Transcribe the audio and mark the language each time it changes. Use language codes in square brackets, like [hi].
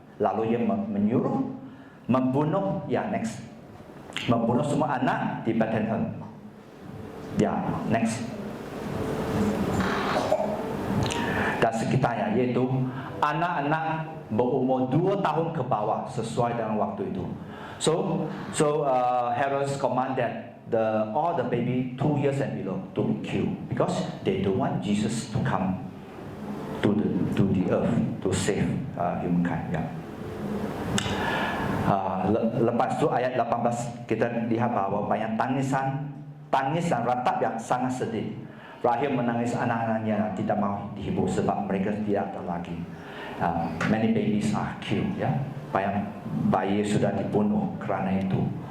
[id] Lalu dia menyuruh membunuh membunuh semua anak di Bethlehem. Ya, next. Dan sekitarnya, yaitu anak-anak berumur 2 tahun ke bawah sesuai dengan waktu itu. [en] So Herodes commanded all the baby 2 years and below to be killed because they don't want Jesus to come to the earth to save humankind. [id] Ya. Lepas itu ayat 18 kita lihat bahwa banyak tangis dan ratap yang sangat sedih. Rahim menangis anak-anaknya tidak mau dihibur sebab mereka tidak ada lagi. [en] Many babies are killed. [id] Ya. Banyak bayi sudah dibunuh kerana itu.